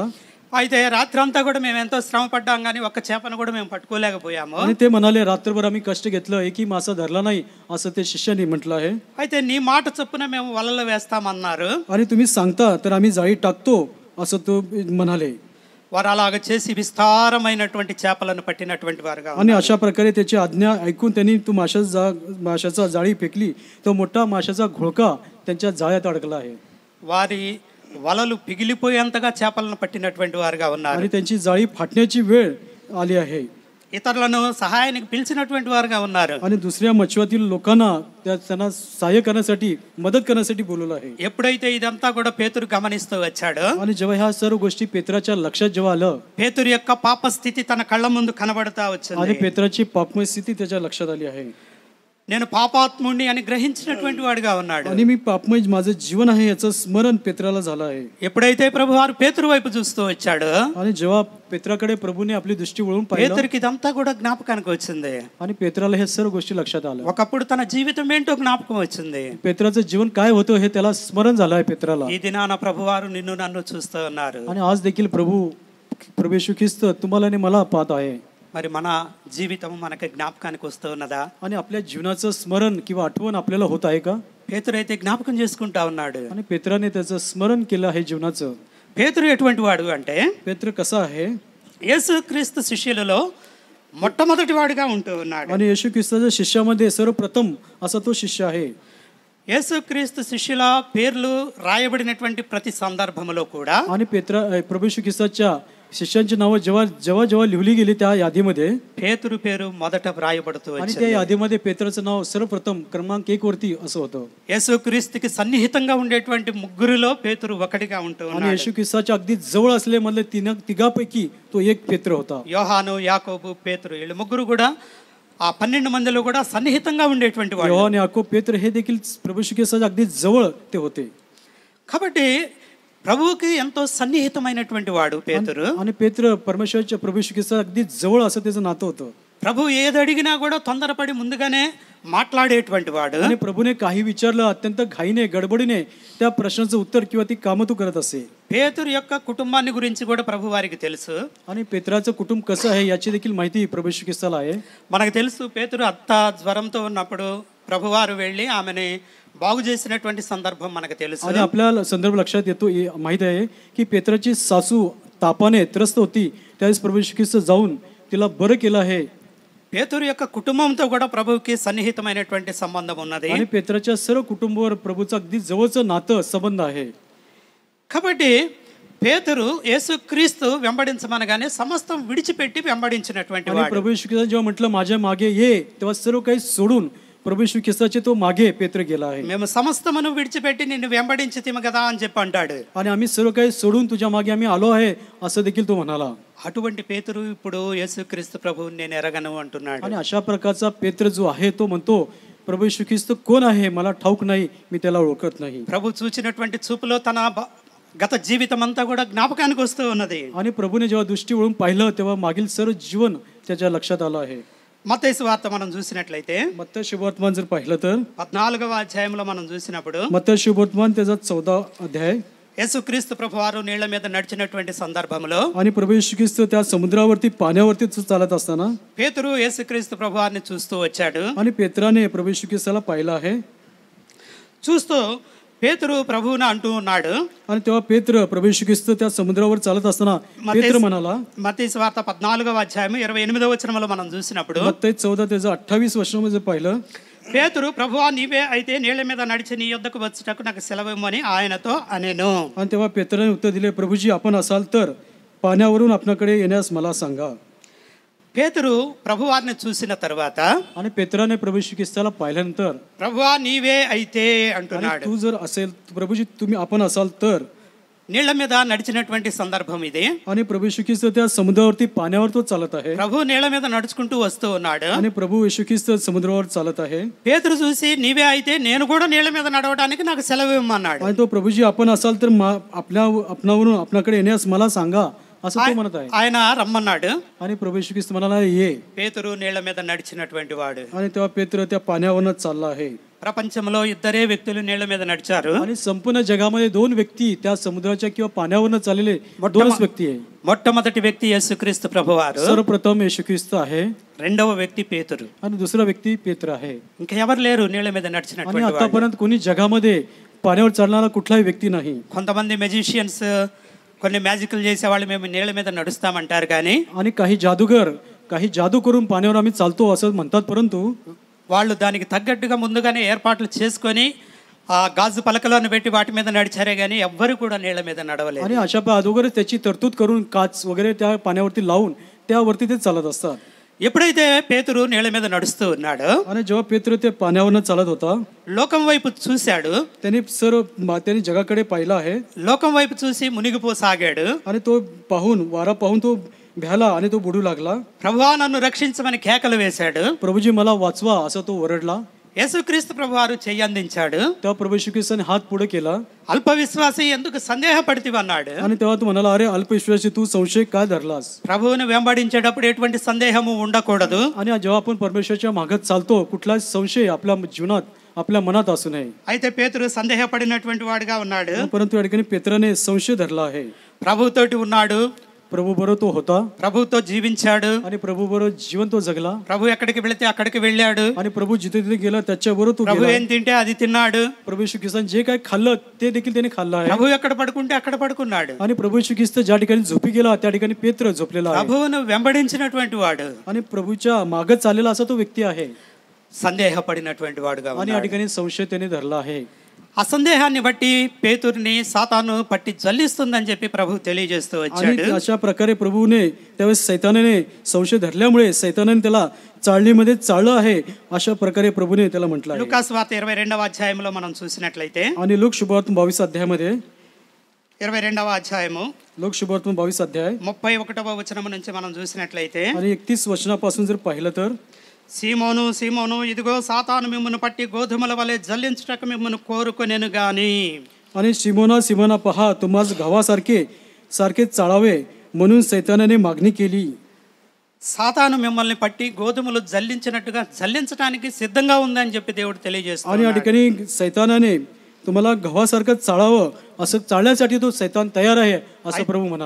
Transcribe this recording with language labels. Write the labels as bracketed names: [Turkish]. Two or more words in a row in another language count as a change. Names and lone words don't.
[Telugu] అయితే రాత్రి అంతా కూడా మేము ఎంతో శ్రమ పడ్డాం కానీ ఒక్క చేపను కూడా మేము పట్టుకోలేకపోయాము. [Marathi] आणि ते म्हणाले रात्रभर आम्ही कष्ट घेतलं एकही मासा धरला नाही असं ते शिष्याने म्हटलं आहे. [Telugu] అయితే నీ మాట చొప్పున మేము వలలు వేస్తామన్నారు. [Marathi] आणि तुम्ही सांगता तर आम्ही जाळी टाकतो असं तो म्हणाले. [Telugu] వారు అలాగ చేసి విస్తారమైనటువంటి చేపలను పట్టినటువంటి వారుగా [Marathi] आणि अशा प्रकारे त्याची आज्ञा ऐकून त्यांनी तो माशाचा जाळी फेकली. तो मोठा माशाचा घोळका त्यांच्या जाळ्यात अडकला आहे. [Telugu] వారి వలలు పిగిలిపోయేంతగా చేపలను పట్టినటువంటి వారుగా ఉన్నారు. [Marathi] आणि त्यांची जाळी फाटण्याची वेळ आली आहे. [Telugu] ఇతరులను సహాయానికి పిలిచినటువంటి వారుగా ఉన్నారు. [Marathi] आणि दुसऱ्या मच्छवातील लोकांना त्यांना सहाय्य करण्यासाठी मदत करण्यासाठी बोलवलं आहे. [Telugu] ఎప్పుడైతే ఇదంతా కూడా పేతురు గమనిస్తూ వచ్చాడో [Marathi] आणि जेव्हा ह्या सर्व गोष्टी पेत्राच्या लक्षात जेव्हा आलं [Telugu] పేతురు యొక్క పాప స్థితి తన కళ్ళ ముందు కనబడతా [Marathi] आणि [Telugu] వచ్చింది. [Marathi] पेत्राची पापमय स्थिती त्याच्या लक्षात आली आहे. [Telugu] నేను పాపాత్ముడిని అని గ్రహించినటువంటి వాడుగా ఉన్నాడు. [Marathi] आणि मी पापमय माझं जीवन आहे याचं स्मरण पेत्राला झालं आहे. [Telugu] ఎప్పుడైతే ప్రభువారు పేతురు వైపు చూస్తూ వచ్చాడో [Marathi] आणि जेव्हा पेत्राकडे प्रभूने आपली दृष्टी वळून पाहिलं [Telugu] పేతురుకి ఇదంతా కూడా జ్ఞాపకానికి వచ్చింది. [Marathi] आणि पेत्राला हे सर्व गोष्टी लक्षात आल्या. [Telugu] ఒకప్పుడు తన జీవితం ఏంటో జ్ఞాపకం వచ్చింది. [Marathi] पेत्राचं जीवन काय होतं हे त्याला स्मरण झालं आहे पेत्राला. [Telugu] ఈ దినాన ప్రభువారు నిన్ను నన్ను చూస్తూ ఉన్నారు. [Marathi] आणि आज देखील प्रभू येशू ख्रिस्त तुम्हाला आणि मला पाहत आहे. [Telugu] మరి మన జీవితం మనకి జ్ఞాపకానికి వస్తూ ఉన్నదా? [Marathi] आणि आपल्या जीवनाचं स्मरण किंवा आठवण आपल्याला होत आहे का? [Telugu] పేతురు అయితే జ్ఞాపకం చేసుకుంటా ఉన్నాడు. [Marathi] आणि पेत्राने त्याचं स्मरण केलं आहे जीवनाचं. [Telugu] పేతురు ఎటువంటి వాడు అంటే [Marathi] पेत्र कसा आहे [Telugu] యేసుక్రీస్తు శిష్యులలో మొట్టమొదటి వాడిగా ఉంటూ ఉన్నాడు. [Marathi] आणि येशू ख्रिस्ताच्या शिष्यामध्ये सर्वप्रथम असा तो शिष्य आहे. [Telugu] యేసుక్రీస్తు శిష్యుల పేర్లు రాయబడినటువంటి ప్రతి సందర్భంలో కూడా [Marathi] आणि प्रभू येशू ख्रिस्ताच्या शिष्यांची नावं जेव्हा जेव्हा जेव्हा लिहिली गेली त्या यादीमध्ये [Telugu] పేతురు పేరు మొదట వ్రాయబడుతూ [Marathi] आणि [Telugu] వచ్చింది. [Marathi] त्या यादीमध्ये पेत्राचं नाव सर्वप्रथम क्रमांक 1 वरती असं होतं. [Telugu] యేసుక్రీస్తుకి సన్నిహితంగా ఉండేటువంటి ముగ్గురులో పేతురు ఒకటిగా ఉంటూ [Marathi] आणि [Telugu] ఉన్నాడు. [Marathi] येशू ख्रिस्ताच्या अगदी जवळ असलेमधले तिघापैकी तो एक पेत्र होता. [Telugu] యోహాను, యాకోబు, పేతురు వీళ్ళు ముగ్గురు కూడా ఆ 12 మందిలో కూడా సన్నిహితంగా ఉండేటువంటి వాడు. [Marathi] योहान याकूब पेत्र हे देखील प्रभू येशू ख्रिस्ताच्या अगदी जवळ ते होते. [Telugu] కాబట్టి ప్రభువుకి ఎంతో సన్నిహితమైనటువంటి వాడు పేతురు. [Marathi] आणि पेत्र परमेश्वराच्या प्रभू येशू ख्रिस्ताच्या अगदी जवळ असं त्याचं नातं होतं. [Telugu] ప్రభు ఏది అడిగినా కూడా తొందరపడి ముందుగానే మాట్లాడేటువంటి వాడు. [Marathi] आणि प्रभूने काही विचारलं अत्यंत घाईने गडबडीने त्या प्रश्नाचं उत्तर किंवा ती कामं तू करत असे. [Telugu] పేతురు యొక్క కుటుంబాన్ని గురించి కూడా ప్రభు వారికి తెలుసు. [Marathi] आणि पेत्राचं कुटुंब कसं आहे याची देखील माहिती प्रभू येशू ख्रिस्ताला आहे. [Telugu] మనకు తెలుసు పేతురు అత్త జ్వరంతో ఉన్నప్పుడు ప్రభువారు వెళ్ళి ఆమెని బాగు చేసినటువంటి సందర్భం మనకు తెలుసు. [Marathi] आणि आपल्याला संदर्भ लक्षात येतो माहित आहे की पेत्राची सासू तापाने त्रस्त होती, त्यावेळेस प्रभू येशू ख्रिस्त जाऊन तिला बरं केलं आहे. [Telugu] పేతురు యొక్క కుటుంబంతో కూడా ప్రభువుకి సన్నిహితమైనటువంటి సంబంధం ఉన్నది. [Marathi] आणि पेत्राच्या सर्व कुटुंबावर प्रभूचं अगदी जवळचं नातं संबंध आहे. [Telugu] కాబట్టి పేతురు యేసుక్రీస్తు వెంబడించమనగానే సమస్తం విడిచిపెట్టి వెంబడించినటువంటి [Marathi] आणि [Telugu] వాడు. [Marathi] प्रभू येशू ख्रिस्त जेव्हा म्हटलं माझ्या मागे ये, तेव्हा सर्व काही सोडून प्रभू येशू ख्रिस्ताचे तो मागे पेत्र गेला आहे. [Telugu] మేము సమస్తమును విడిచిపెట్టి నిన్ను వెంబడించితిమి కదా అని చెప్పి అంటాడు. [Marathi] आणि आम्ही सर्व काही सोडून तुझ्या मागे आम्ही आलो आहे असं देखील तो म्हणाला. [Telugu] అటువంటి పేతురు ఇప్పుడు యేసుక్రీస్తు ప్రభువుని నేను ఎరగను అంటున్నాడు. [Marathi] आणि अशा प्रकारचा पेत्र जो आहे तो म्हणतो प्रभू येशू ख्रिस्त कोण आहे मला ठाऊक नाही, मी त्याला ओळखत नाही. [Telugu] ప్రభు చూచినటువంటి చూపులో తన గత జీవితం అంతా కూడా జ్ఞాపకానికి వస్తూ ఉన్నది. [Marathi] आणि प्रभूने जेव्हा दृष्टी वळून पाहिलं तेव्हा मागील सर्व जीवन त्याच्या लक्षात आलं आहे. [Telugu] మత్తయి సువార్త మనం చూసినట్లయితే [Marathi] मत्तय शुभवर्तमान जर पाहिलं तर [Telugu] 14వ అధ్యాయంలో మనం చూసినప్పుడు [Marathi] मत्तय शुभवर्तमान त्याचा 14 अध्याय [Telugu] యేసుక్రీస్తు ప్రభువారు నీళ్ల మీద నడిచినటువంటి సందర్భంలో [Marathi] आणि प्रभू येशू ख्रिस्त त्या समुद्रावरती पाण्यावरती चालत असताना [Telugu] పేతురు యేసుక్రీస్తు ప్రభువారిని చూస్తూ వచ్చాడు. [Marathi] आणि पेत्राने प्रभू येशू ख्रिस्ताला पाहिलं आहे. [Telugu] చూస్తూ పేతురు ప్రభువుని అంటూ ఉన్నాడు. [Marathi] आणि तेव्हा पेत्र प्रभू येशू ख्रिस्त त्या समुद्रावर चालत असताना पेत्र म्हणाला, [Telugu] మత్తయి సువార్త 14వ అధ్యాయం 28వ వచనంలో మనం చూసినప్పుడు [Marathi] मत्तय 14 त्याचं 28 वचनामध्ये जर पाहिलं [Telugu] పేతురు ప్రభువా నీవే అయితే నీళ్ల మీద నడిచి నీ యొద్దకు వచ్చుటకు నాకు సెలవిమ్మని ఆయనతో అనేను. [Marathi] आणि तेव्हा पेत्राने उत्तर दिले, प्रभूजी आपण असाल तर पाण्यावरून आपल्याकडे येण्यास मला सांगा. [Telugu] పేతురు ప్రభువారిని చూసిన తర్వాత [Marathi] आणि पेत्राने प्रभू येशू ख्रिस्ताला पाहिल्यानंतर [Telugu] ప్రభువా నీవే అయితే అంటున్నాడు. [Marathi] तू जर असेल प्रभूजी तुम्ही आपण असाल तर [Telugu] నీళ్ల మీద నడిచినటువంటి సందర్భం ఇది. [Marathi] आणि प्रभू येशू ख्रिस्त त्या समुद्रावरती पाण्यावर तो चालत आहे. [Telugu] ప్రభు నీళ్ల మీద నడుచుకుంటూ వస్తూ ఉన్నాడు. [Marathi] आणि प्रभू येशू ख्रिस्त समुद्रावर चालत आहे. [Telugu] పేతురు చూసి నీవే అయితే నేను కూడా నీళ్ల మీద నడవడానికి నాకు సెలవు ఇమ్మన్నాడు. [Marathi] आणि तो प्रभूजी आपण असाल तर आपणावरून आपल्याकडे येण्यास मला सांगा असं तो म्हणत आहे. [Telugu] ఆయన రమ్మన్నాడు. [Marathi] आणि प्रभू येशू ख्रिस्त म्हणाला ये. [Telugu] పేతురు నీళ్ల మీద నడిచినటువంటి వాడు. [Marathi] आणि तेव्हा पेत्र त्या पाण्यावरच चालला आहे. [Telugu] ప్రపంచంలో ఇద్దరే వ్యక్తులు నీళ్ల మీద నడిచారు. [Marathi] आणि संपूर्ण जगामध्ये दोन व्यक्ती त्या समुद्राच्या किंवा पाण्यावरनं चाललेले दोनच व्यक्ती आहे. [Telugu] మొట్టమొదటి వ్యక్తి యేసుక్రీస్తు ప్రభువారు, [Marathi] सर्वप्रथम येशू ख्रिस्त आहे. [Telugu] రెండవ వ్యక్తి పేతురు. [Marathi] आणि दुसरा व्यक्ती पेत्र आहे. [Telugu] ఇంకా ఎవరు లేరు నీళ్ల మీద [Marathi] आणि [Telugu] నడిచినటువంటి వాడు. [Marathi] आतापर्यंत कोणी जगामध्ये पाण्यावर चालणारा कुठलाही व्यक्ती नाही. [Telugu] కొంతమంది మెజిషియన్స్ కొన్ని మ్యాజికల్ చేసేవాళ్ళు మేము నీళ్ల మీద నడుస్తామంటారు కానీ [Marathi] आणि काही जादूगर काही जादू करून पाण्यावर आम्ही चालतो असं म्हणतात, परंतु [Telugu] వాళ్ళు దానికి తగ్గట్టుగా ముందుగానే ఏర్పాట్లు చేసుకొని ఆ గాజు పలకలను పెట్టి వాటి మీద నడిచారే కానీ ఎవ్వరు కూడా నీళ్ల మీద నడవలేదు. [Marathi] आणि अशा अगोदरच त्याची तरतूद करून काच वगैरे त्या पाण्यावरती लावून त्यावरती ते चालत असतात. [Telugu] ఎప్పుడైతే పేతురు నీళ్ల మీద నడుస్తూ ఉన్నాడో [Marathi] आणि जेव्हा पेत्र ते पाण्यावरनं चालत होता [Telugu] లోకం వైపు చూశాడు. [Marathi] त्यांनी जगाकडे पाहिलं आहे. [Telugu] లోకం వైపు చూసి మునిగిపోసాగాడు. [Marathi] आणि तो वारा पाहून तो भ्याला आणि तो बुडू लागला. [Telugu] ప్రభువా నన్ను రక్షించమని కేకలు వేశాడు. [Marathi] प्रभूजी मला वाचवा असं तो ओरडला. [Telugu] యేసుక్రీస్తు ప్రభువారు చెయ్యి అందించాడు. [Marathi] तेव्हा प्रभू येशू ख्रिस्ताने हात पुढे केला. [Telugu] అల్ప విశ్వాసి ఎందుకు సందేహపడితివన్నాడు. [Marathi] आणि तेव्हा तू म्हणाला, अरे अल्पविश्वासी तू संशय काय धरलास. [Telugu] ప్రభువుని వెంబడించేటప్పుడు ఎటువంటి సందేహము ఉండకూడదు. [Marathi] आणि जेव्हा आपण परमेश्वराच्या मागत चालतो कुठलाच संशय आपल्या जीवनात आपल्या मनात असू नये. [Telugu] అయితే పేతురు సందేహపడినటువంటి వాడుగా ఉన్నాడు. [Marathi] परंतु या ठिकाणी पेत्राने संशय धरला आहे. [Telugu] ప్రభుతోటి ఉన్నాడు. [Marathi] प्रभू बरोबर तो होता. [Telugu] ప్రభుతో జీవించాడు. [Marathi] आणि प्रभू बरोबर जीवन तो जगला. [Telugu] ప్రభు ఎక్కడికి వెళితే అక్కడికి వెళ్ళాడు. [Marathi] आणि प्रभू जिथे तिथे गेला त्याच्याबरोबर तो [Telugu] ప్రభు [Marathi] गेला. [Telugu] ఏం తింటే అది తిన్నాడు. [Marathi] प्रभू येशू ख्रिस्ताने जे काय खाल्लं ते देखील त्याने खाल्लं आहे. [Telugu] ప్రభు ఎక్కడ పడుకుంటే అక్కడ పడుకున్నాడు. [Marathi] आणि प्रभू येशू ख्रिस्त ज्या ठिकाणी झोपी गेला त्या ठिकाणी पेत्र झोपलेला आहे. [Telugu] ప్రభువును వెంబడించినటువంటి వాడు [Marathi] आणि प्रभूच्या मागत चाललेला असा तो व्यक्ती आहे. [Telugu] సందేహపడినటువంటి వాడుగా [Marathi] आणि या ठिकाणी संशय त्याने धरला आहे. [Telugu] ఆ సందేహాన్ని బట్టి పేతురుని సాతాను పట్టి జల్లిస్తుందని చెప్పి ప్రభు తెలియజేస్తూ వచ్చాడు. [Marathi] आणि अशा प्रकारे प्रभूने त्यावेळेस सैतानाने संशय धरल्यामुळे सैतानाने त्याला चाळणीमध्ये चाळलं आहे अशा प्रकारे प्रभूने त्याला म्हटलं आहे. [Telugu] లూకాసు వార్త 22వ అధ్యాయంలో మనం చూసినట్లయితే [Marathi] आणि लोक शुभवर्तमान 22 अध्यायामध्ये [Telugu] 22వ అధ్యాయము [Marathi] लोक शुभवर्तमान 22 अध्याय [Telugu] 31వ వచనం నుంచి మనం చూసినట్లయితే [Marathi] आणि 31 वचनापासून जर पाहिलं तर [Telugu] సీమోను సీమోను, ఇదిగో సాతాను మిమ్మల్ని పట్టి గోధుమల వలె జల్లించుటకు మిమ్మల్ని కోరుకొనెను గాని. [Marathi] आणि सिमोना पहा, तुम्हास गव्हासारखे चाळावे म्हणून सैतानाने मागणी केली. [Telugu] సాతాను మిమ్మల్ని పట్టి గోధుమలు జల్లించినట్టుగా జల్లించడానికి సిద్ధంగా ఉందని చెప్పి దేవుడు [Marathi] आणि या [Telugu] తెలియజేస్తున్నాడు. [Marathi] ठिकाणी सैतानाने तुम्हाला गव्हासारखं चाळावं असं चाळण्यासाठी तो सैतान तयार आहे असं प्रभू म्हणाला.